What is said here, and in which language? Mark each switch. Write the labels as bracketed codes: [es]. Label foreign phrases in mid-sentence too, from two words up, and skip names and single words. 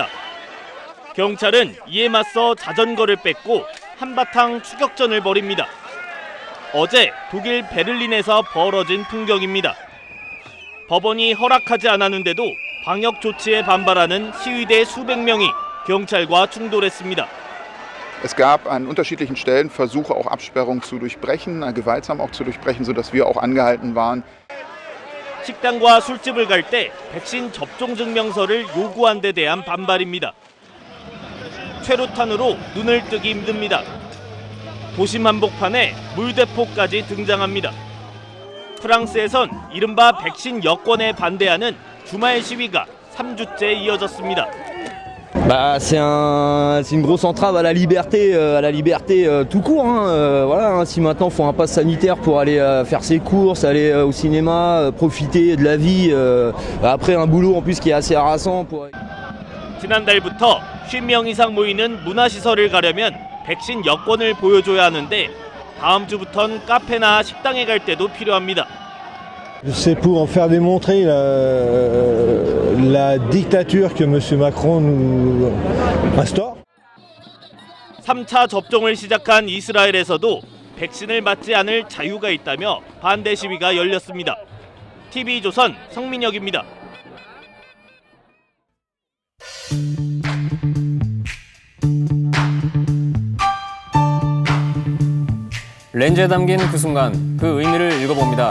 [ko] 경찰은 이에 맞서 자전거를 뺏고 한바탕 추격전을 벌입니다. 어제 독일 베를린에서 벌어진 풍경입니다. 법원이 허락하지 않았는데도 방역 조치에 반발하는 시위대 수백 명이 경찰과 충돌했습니다. [de] Es gab an unterschiedlichen Stellen Versuche, auch Absperrungen zu durchbrechen, gewaltsam auch zu durchbrechen, sodass wir auch angehalten waren. [ko] 식당과 술집을 갈 때 백신 접종 증명서를 요구한 데 대한 반발입니다. 최루탄으로 눈을 뜨기 힘듭니다. 도심 한복판에 물대포까지 등장합니다. 프랑스에선 이른바 백신 여권에 반대하는 주말 시위가 3주째 이어졌습니다. [fr] C'est une grosse entrave à la liberté tout court. Voilà, si maintenant faut un pass sanitaire pour aller faire ses courses, aller au cinéma, profiter de la vie, après un boulot en plus qui est assez harassant. [ko] 지난달부터 50명 이상 모이는 문화시설을 가려면 백신 여권을 보여줘야 하는데 다음 주부턴 카페나 식당에 갈 때도 필요합니다. [fr] C'est pour faire démontrer la dictature que M. Macron nous instaure. [ko] 3차 접종을 시작한 이스라엘에서도 백신을 맞지 않을 자유가 있다며 반대 시위가 열렸습니다. TV조선 성민혁입니다. 렌즈에 담긴 그 순간, 그 의미를 읽어봅니다.